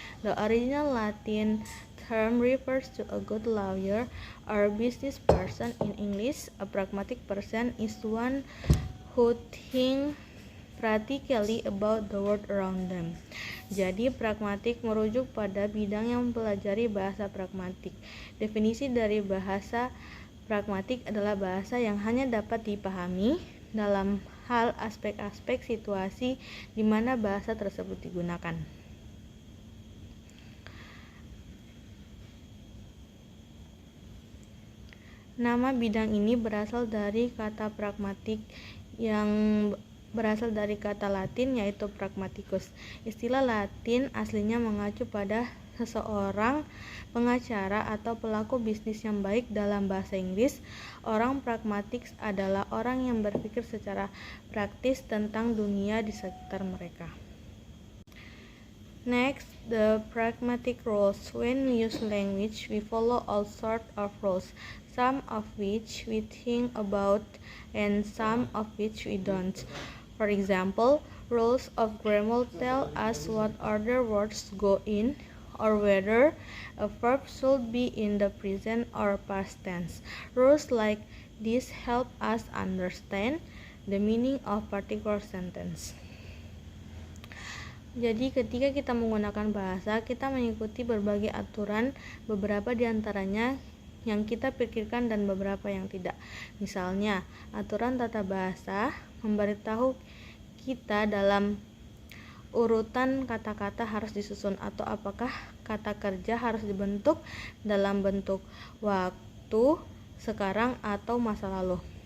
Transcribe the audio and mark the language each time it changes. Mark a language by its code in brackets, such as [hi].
[en] The original Latin term refers to a good lawyer or business person. In English, a pragmatic person is one who thinks practically about the world around them. [id] Jadi, pragmatik merujuk pada bidang yang mempelajari bahasa pragmatik. Definisi dari bahasa pragmatik adalah bahasa yang hanya dapat dipahami dalam hal aspek-aspek situasi di mana bahasa tersebut digunakan. Nama bidang ini berasal dari kata pragmatik yang berasal dari kata Latin yaitu pragmaticus. Istilah Latin aslinya mengacu pada seseorang pengacara atau pelaku bisnis yang baik. Dalam bahasa Inggris, orang pragmatik adalah orang yang berpikir secara praktis tentang dunia di sekitar mereka. [en] Next, the pragmatic rules. When we use language, we follow all sorts of rules, some of which we think about and some of which we don't. For example, rules of grammar tell us what order words go in, or whether a verb should be in the present or past tense. Rules like this help us understand the meaning of particular sentence. [id] Jadi ketika kita menggunakan bahasa, kita mengikuti berbagai aturan, beberapa diantaranya yang kita pikirkan dan beberapa yang tidak. Misalnya, aturan tata bahasa memberitahu kita dalam urutan kata-kata harus disusun atau apakah kata kerja harus dibentuk dalam bentuk waktu, sekarang, atau masa lalu.